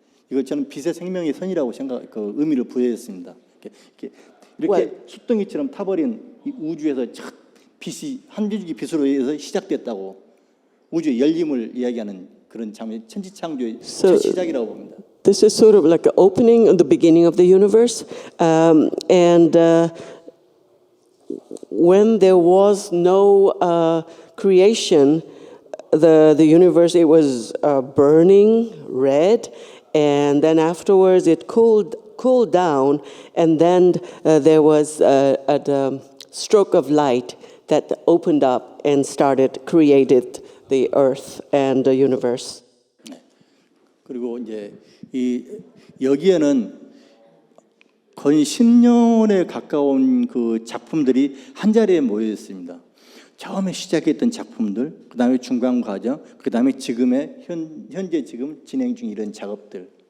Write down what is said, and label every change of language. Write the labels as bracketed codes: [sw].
[ko] 이걸 저는 빛의 생명의 선이라고 그 의미를 부여했습니다. 이렇게 숫덩이처럼 타버린 이 우주에서 첫 빛이 한 줄기 빛으로 해서 시작됐다고 우주의 열림을 이야기하는 그런 장면, 천지창조의 첫 시작이라고 봅니다. [en] This is sort of like an opening and the beginning of the universe, and when there was no creation, the universe, it was burning red, and then afterwards it cooled down, and then there was a stroke of light that opened up and created the earth and the universe. [ko] 그리고 이제 여기에는 거의 10년에 가까운 그 작품들이 한 자리에 모여 있습니다. 처음에 시작했던 작품들, 그 다음에 중간 과정, 그 다음에 지금의 현재 지금 진행 중인 이런 작업들.